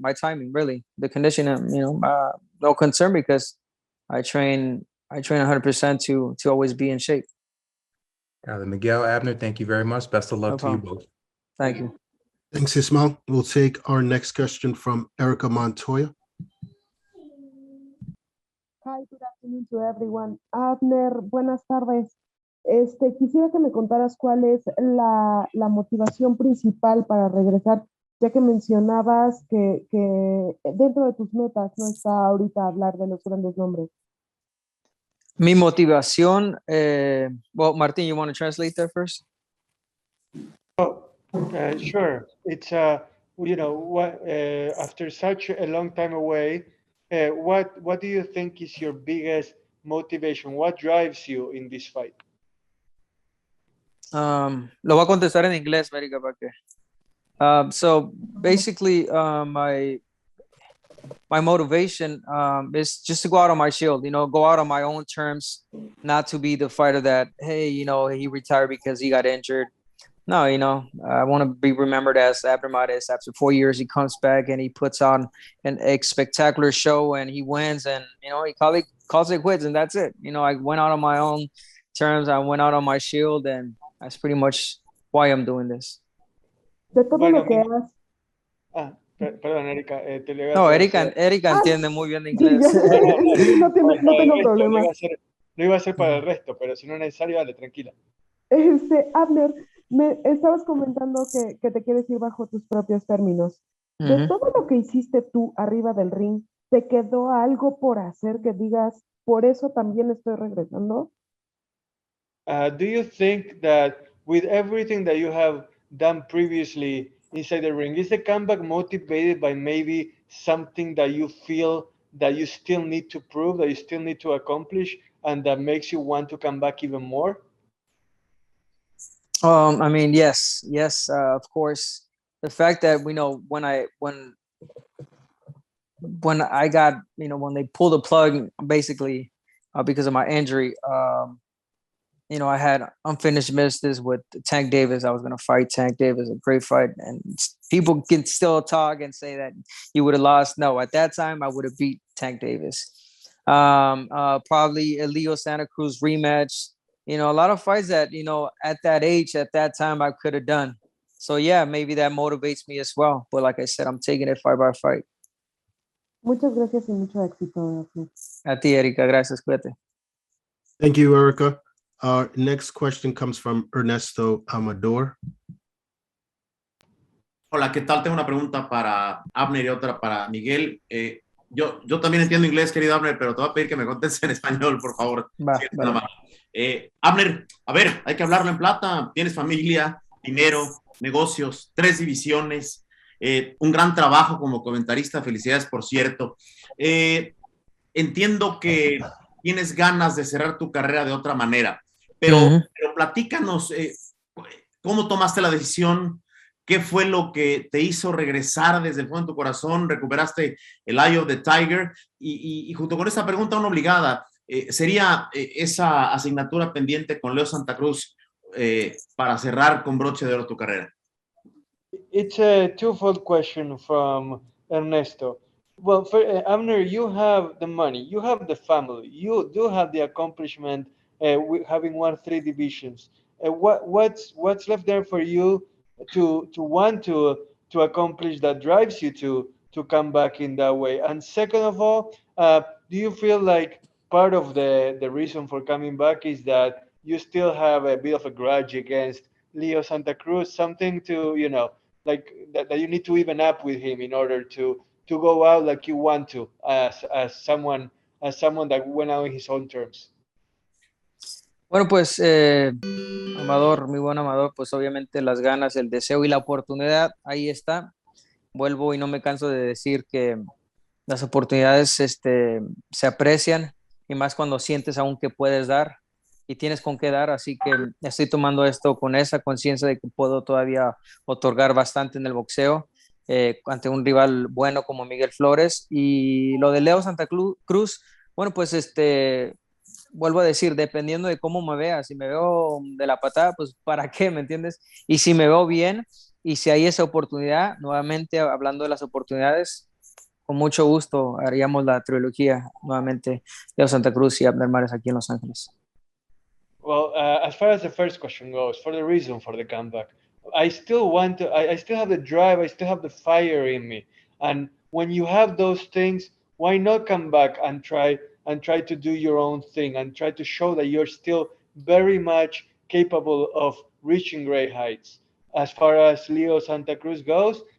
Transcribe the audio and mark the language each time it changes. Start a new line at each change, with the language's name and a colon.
English: My timing, really, the conditioning. You know, no concern because I train 100% to always be in shape. Miguel, Abner, thank you very much. Best of luck to you both. Thank you. Thanks, Ismail. We'll take our next question from Erica Montoya. Hi, good afternoon to everyone.
Spanish: Abner, buenas tardes. Quisiera que me contaras cuál es la motivación principal para regresar ya que mencionabas que dentro de tus metas no está ahorita hablar de los grandes nombres. Mi motivación,
English: well, Martin, you want to translate that first? Sure. It's what after such a long time away, what do you think is your biggest motivation? What drives you in this fight?
Spanish: Lo voy a contestar en inglés, América, para que.
English: So basically, my motivation is just to go out on my shield, go out on my own terms, not to be the fighter that, hey, he retired because he got injured. No, I want to be remembered as Abner Mares. After 4 years, he comes back and he puts on a spectacular show and he wins, and he calls it quits, and that's it. I went out on my own terms. I went out on my shield, and that's pretty much why I'm doing this.
Spanish: De todo Bueno, lo que has. Perdón, Erika, te le voy a No, hacer- Erika entiende muy bien Sí, inglés. ya. No tengo para el resto, problema. lo iba a hacer para el resto, pero si no es necesario, dale, tranquila. Abner, me estabas comentando que te quieres ir bajo tus propios términos. De Ujú. todo lo que hiciste tú arriba del ring, ¿te quedó algo por hacer que digas, por eso también estoy regresando?
English: Do you think that with everything that you have done previously inside the ring, is the comeback motivated by maybe something that you feel that you still need to prove, that you still need to accomplish, and that makes you want to come back even more? I mean, yes, of course. The fact that when I got, when they pulled the plug, basically, because of my injury, I had unfinished business with Tank Davis. I was going to fight Tank Davis, a great fight, and people can still talk and say that you would have lost. No, at that time I would have beat Tank Davis. Probably a Leo Santa Cruz rematch. A lot of fights that at that age, at that time, I could have done. So yeah, maybe that motivates me as well. But like I said, I'm taking it fight by fight.
Spanish: Muchas gracias y mucho éxito, Abner. A ti, Erika, gracias, cuídate.
English: Thank you, Erica. Our next question comes from Ernesto Amador.
Spanish: Hola, ¿qué tal? Tengo una pregunta para Abner y otra para Miguel. Yo también entiendo inglés, querido Abner, pero te voy a pedir que me contestes en español, por favor. Va, Sí, vale. nada más. Abner, a ver, hay que hablarlo en plata. Tienes familia, dinero, negocios, 3 divisiones, un gran trabajo como comentarista. Felicidades, por cierto. Entiendo que tienes ganas de cerrar tu carrera de otra manera, pero platícanos, ¿cómo tomaste la decisión? ¿Qué fue lo que te hizo regresar desde el fondo de tu corazón? ¿Recuperaste el
English: Eye of the Tiger?
Spanish: Y junto con esa pregunta, una obligada, ¿sería esa asignatura pendiente con Leo Santa Cruz para cerrar con broche de oro tu carrera?
English: It's a twofold question from Ernesto. Well, Abner, you have the money, you have the family, you do have the accomplishment having won 3 divisions. What's left there for you to want to accomplish that drives you to come back in that way? And second of all, do you feel like part of the reason for coming back is that you still have a bit of a grudge against Leo Santa Cruz, something to, like that you need to even up with him in order to go out like you want to, as someone that went out in his own terms?
Spanish: Bueno, pues, Amador, muy buen Amador, pues obviamente las ganas, el deseo y la oportunidad, ahí está. Vuelvo y no me canso de decir que las oportunidades se aprecian, y más cuando sientes aún que puedes dar y tienes con qué dar. Así que estoy tomando esto con esa conciencia de que puedo todavía otorgar bastante en el boxeo ante un rival bueno como Miguel Flores. Y lo de Leo Santa Cruz, bueno, pues vuelvo a decir, dependiendo de cómo me vea, si me veo de la patada, pues ¿para qué? ¿Me entiendes? Y si me veo bien y si hay esa oportunidad, nuevamente hablando de las oportunidades, con mucho gusto haríamos la trilogía nuevamente, Leo Santa Cruz y Abner Mares aquí en Los Ángeles.
English: Well, as far as the first question goes, for the reason for the comeback, I still want to, I still have the drive, I still have the fire in me. And when you have those things, why not come back and try to do your own thing and try to show that you're still very much capable of reaching great heights? As far as Leo Santa Cruz goes,